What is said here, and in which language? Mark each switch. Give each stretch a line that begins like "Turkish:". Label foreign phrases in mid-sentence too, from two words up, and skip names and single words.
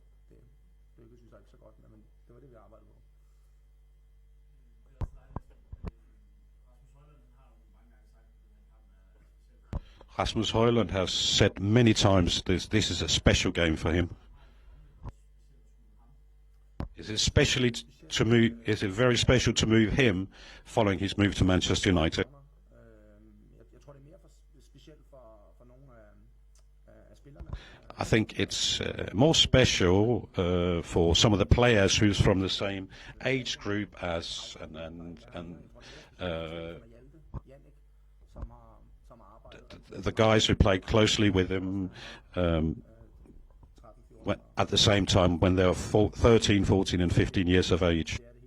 Danish: Det lykkedes vi så ikke så godt med, men det var det, vi arbejdede på.
English: Rasmus Højlund has said many times this is a special game for him. Is it very special to move him following his move to Manchester United? I think it's more special for some of the players who's from the same age group as the guys who played closely with him at the same time when they were 13, 14 and 15 years of age.